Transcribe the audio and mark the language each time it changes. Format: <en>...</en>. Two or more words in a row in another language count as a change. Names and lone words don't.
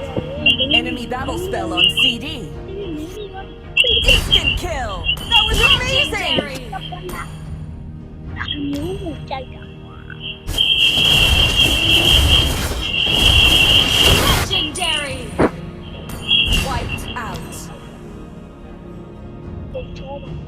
<en>Enemy battle spell on CD. Instant kill. That was amazing.</en> <my>မျိုးကြိုက်တာ</my> <en>Legendary. Wiped out.</en> <my>ပုံချောပါ</my>